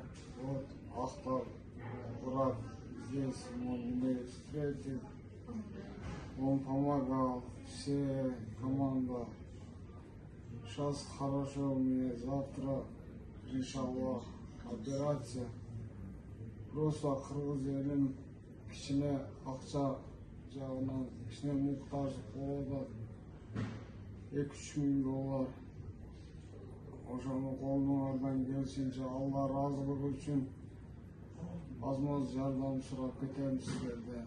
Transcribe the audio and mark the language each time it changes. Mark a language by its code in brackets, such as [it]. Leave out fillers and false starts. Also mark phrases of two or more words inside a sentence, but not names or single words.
[ru] Вот Ахтар, брат, здесь он меня встретил. Он помогал, все команда. Сейчас хорошо у меня, завтра, иншаллах, операция. [ky] Просто Кыргыз елин кичине акча жагынан кичине муктаждык болуп атат. 2-3 миң доллар. Ошону колуңардан келишинче Алла ыраазылыгы үчүн аз-маз жардам сурап кетем сиздерден.